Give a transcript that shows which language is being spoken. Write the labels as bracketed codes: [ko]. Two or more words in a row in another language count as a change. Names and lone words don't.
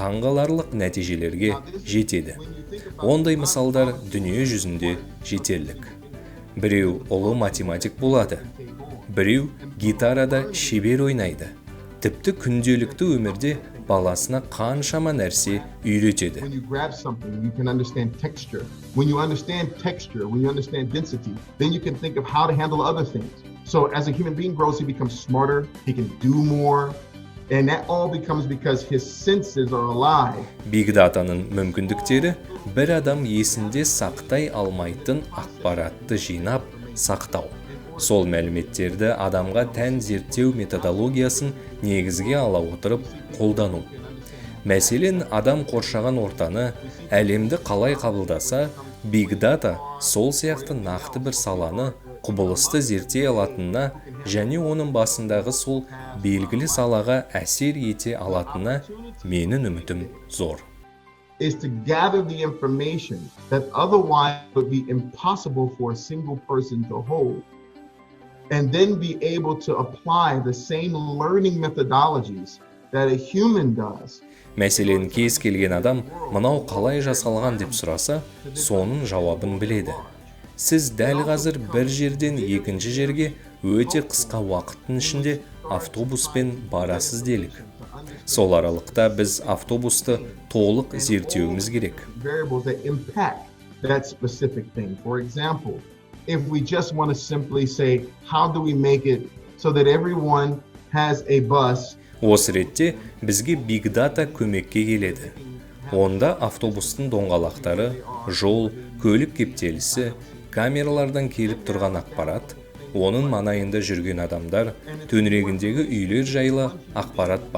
[kk] Сөйтіп таңғаларлық нәтижелерге жетеді. Ондай мысалдар дүние жүзінде жетерлік. Біреу ұлы математик болады, біреу гитарада шебер ойнайды. Тіпті күнделікті өмірде баласына қаншама нәрсе үйретеді. [en] When you grab something, you can understand texture. When you understand texture, when you understand density, then you can think of how to handle other things. So as a human being grows, he becomes smarter, he can do more, and that all becomes because his senses are alive. Big Data'ның [kk] мүмкіндіктері бір адам есінде сақтай алмайтын ақпаратты жинап, сақтау. Сол мәліметтерді адамға тән зерттеу методологиясын негізге ала отырып қолдану. Мәселен, адам қоршаған ортаны, әлемді қалай қабылдаса, [en] Big Data [kk] сол сияқты нақты бір саланы құбылысты зерттей алатынына және оның басындағы сол белгілі салаға әсер ете алатынына менің үмітім зор. [en] Is to gather the information that otherwise would be impossible for a single person to hold, and then be able to apply the same learning methodologies that a human does. [kk] Мәселен, кез келген адам мынау қалай жасалған деп сұраса, соның жауабын біледі. Сіз дәл қазір бір жерден екінші жерге өте қысқа уақыттың ішінде автобуспен барасыз делік. Сол аралықта біз автобусты толық зерттеуіміз керек. [en] Variables that impact that specific thing. For example, if we just want to simply say, how do we make it so that everyone has a bus? [kk] Осы ретте бізге [en] Big Data [kk] көмекке келеді. Онда автобустың доңғалақтары, жол, көлік кептелісі, камералардан келіп тұрған ақпарат, оның маңайында жүрген адамдар, төңірегіндегі үйлер жайлы ақпарат бар.